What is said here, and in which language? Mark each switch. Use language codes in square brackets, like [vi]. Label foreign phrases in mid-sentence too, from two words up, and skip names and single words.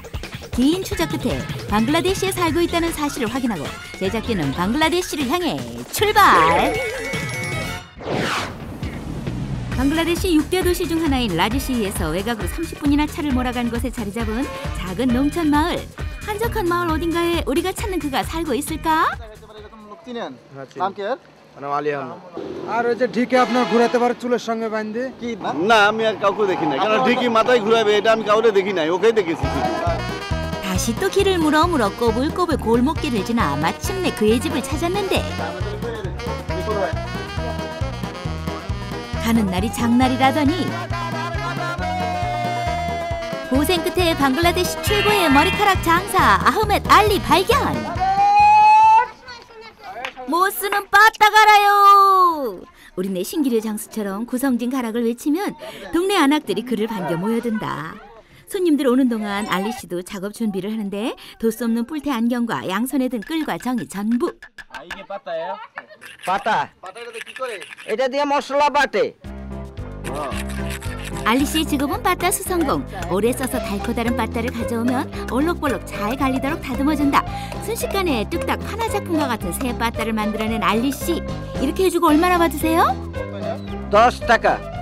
[ko] 긴 추적 끝에 방글라데시에 살고 있다는 사실을 확인하고 제작진은 방글라데시를 향해 출발! 방글라데시 6대 도시 중 하나인 라지시에서 외곽으로 30분이나 차를 몰아간 곳에 자리 잡은 작은 농촌 마을. 한적한 마을 어딘가에 우리가 찾는 그가 살고 있을까? [bn] আর ওই যে ঢিকে আপনার ঘোরাতে পারে চুলের সঙ্গে বাঁধে কি না আমি আর কাউকে দেখি নাই কারণ ঢিকি মাথায় ঘুরাবে এটা আমি কাউকে দেখি নাই ওকেই দেখেছি [ko] 다시 또 길을 물어 꼬불꼬불 골목길을 지나 마침내 그의 집을 찾았는데 가는 날이 장날이라더니 고생 끝에 방글라데시 최고의 머리카락 장사 아흐메드 알리 발견. 못 쓰는 빠따 가라요. 우리네 신기루 장수처럼 구성진 가락을 외치면 동네 아낙들이 그를 반겨 모여든다. 손님들 오는 동안 알리 씨도 작업 준비를 하는데 도수 없는 뿔테 안경과 양손에 든 끌과 정이 전부. 아, 이게 빠따예요? [bn] পাতা এটা দিয়ে মশলা বাটে. [ko] 알리 씨의 직업은 빠따 수성공. 오래 써서 달고 다른 빠따를 가져오면 올록볼록 잘 갈리도록 다듬어준다. 순식간에 뚝딱 하나 작품과 같은 새 빠따를 만들어낸 알리 씨. 이렇게 해주고 얼마나 받으세요? [bn] 10 টাকা.